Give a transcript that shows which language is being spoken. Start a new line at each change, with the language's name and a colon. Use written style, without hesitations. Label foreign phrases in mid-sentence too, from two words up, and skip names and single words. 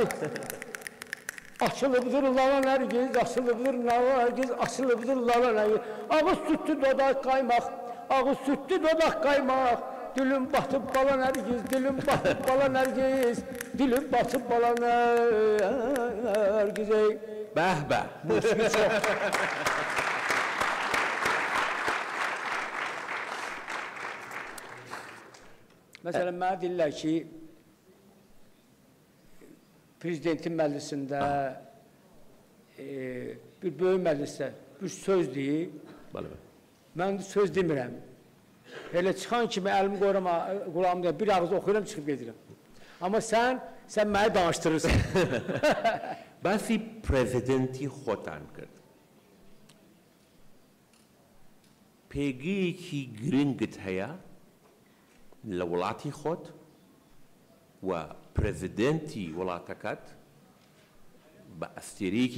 Turkish: Açılıbdır lala nergiz, açılıbdır lala nergiz, açılıbdır lala nergiz. Ağız sütlü dodak kaymak, ağız sütlü dodak kaymak. Dilim batıp bala nergiz, dilim batıp bala nergiz, dilim batıp bala nergiz.
Azerbaijani: Bəh bəh. Musiqi çox. Məsələn, mənə deyirlər ki, Prezidentin məclisində, bir böyük məclisdə bir söz deyib, mən söz demirəm. Elə çıxan kimi əlimi qoyuram, qulağımda bir ağız oxuyuram, çıxıb gedirəm. Amma sən məni danışdırırsan.
Central Kurdish: باسی پرزیدنتی خۆتان کرد پێگەیەکی گرنگت هەیە لە وڵاتی خۆت و پرزیدنتی وڵاتەکەت بە ئەستێرەیەکی